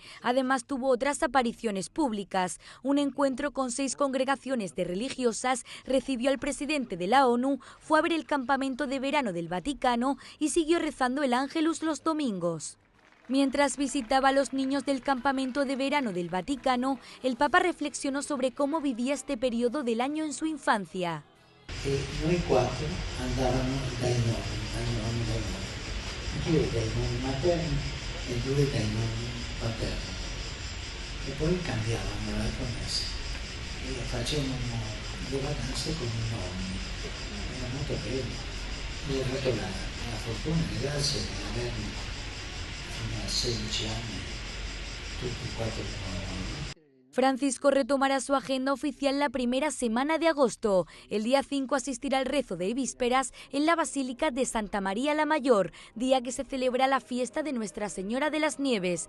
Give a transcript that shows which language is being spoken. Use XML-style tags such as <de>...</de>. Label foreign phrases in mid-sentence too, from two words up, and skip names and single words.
<es>Además tuvo otras apariciones públicas. Un encuentro con 6 congregaciones de religiosas, recibió al presidente de la ONU, fue a ver el campamento de verano del Vaticano y siguió rezando el Ángelus los domingos. Mientras visitaba a los niños del campamento de verano del Vaticano, el Papa reflexionó sobre cómo vivía este periodo del año en su infancia.</es> <it>Noi 4 andavamo dai nonni. Io dai nonni materni e 2 dai nonni paterni. E poi cambiavamo la promessa e facevamo le vacanze con i nonni. Era molto bello. Io ho avuto la fortuna e grazia di avermi fino a 16 anni tutti e 4 con nonni.</it> <es>Francisco retomará su agenda oficial la primera semana de agosto. El día 5 asistirá al rezo de vísperas en la Basílica de Santa María la Mayor, día que se celebra la fiesta de Nuestra Señora de las Nieves.</es>